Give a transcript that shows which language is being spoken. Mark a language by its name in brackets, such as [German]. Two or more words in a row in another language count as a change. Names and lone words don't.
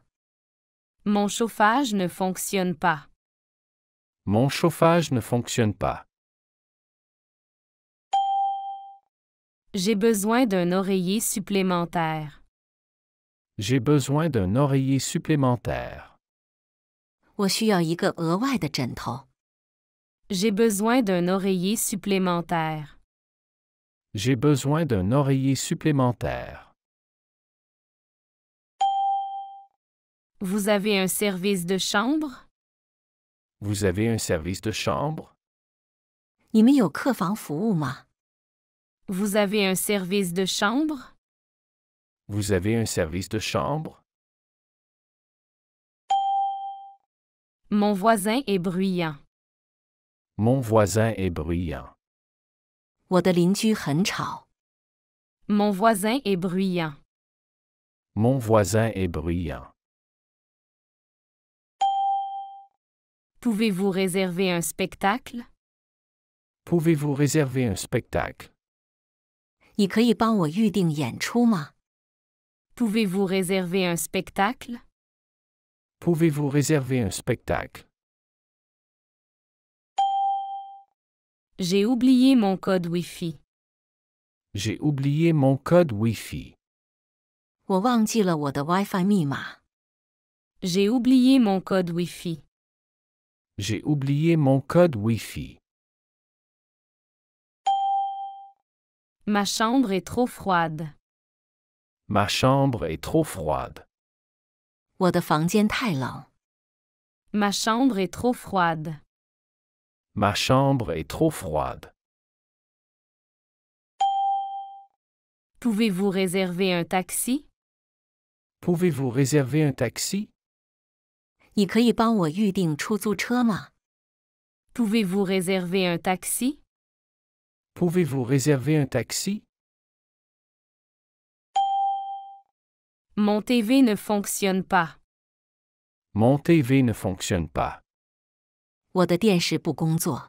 [French] Mon chauffage ne fonctionne pas. Mon chauffage ne fonctionne pas. J'ai besoin d'un oreiller supplémentaire. J'ai besoin d'un oreiller supplémentaire. [Chinese] 我需要一个额外的枕头。 [French] J'ai besoin d'un oreiller supplémentaire. J'ai besoin d'un oreiller supplémentaire. Vous avez un service de chambre? Vous avez un service de chambre? [Chinese] 你们有客房服务吗？ [French] Vous avez un service de chambre? Vous avez un service de chambre? Mon voisin est bruyant. Mon voisin est bruyant. [Chinese] 我的邻居很吵。 [French] Mon voisin est bruyant. Mon voisin est bruyant. Pouvez-vous réserver un spectacle? Pouvez-vous réserver un spectacle? [Chinese] 你可以帮我预订演出吗？ [French] Pouvez-vous réserver un spectacle? Pouvez-vous réserver un spectacle? J'ai oublié mon code Wi-Fi. J'ai oublié mon code Wi-Fi. [Chinese] 我忘记了我的 WiFi 密码。 [French] J'ai oublié mon code Wi-Fi. J'ai oublié mon code Wi-Fi. Ma chambre est trop froide. Ma chambre est trop froide. [Chinese] 我的房间太冷。 [French] Ma chambre est trop froide. Ma chambre est trop froide. Pouvez-vous réserver un taxi? Pouvez-vous réserver un taxi? [Chinese] 你可以帮我预订出租车吗？ [French] Pouvez-vous réserver un taxi? Pouvez-vous réserver un taxi? Mon TV ne fonctionne pas. Mon TV ne fonctionne pas. [Chinese] 我的电视不工作。